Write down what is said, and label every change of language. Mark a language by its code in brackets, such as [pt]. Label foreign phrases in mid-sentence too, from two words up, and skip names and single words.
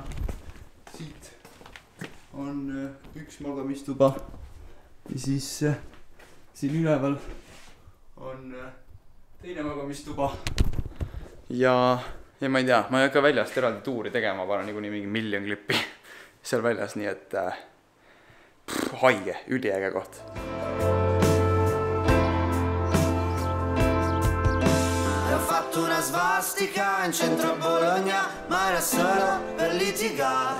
[et] Siit on üks magamistuba ja siis siin üleval on teine magamistuba ja ma ei tea, ma ei hakka väljast eraldi tuuri tegema, ma panen niikuinii mingi 1 miljon klippi seal väljas, nii et haige, üliäge koht. [it] Ho fatto una svastica in centro a Bologna, ma era solo per litigare.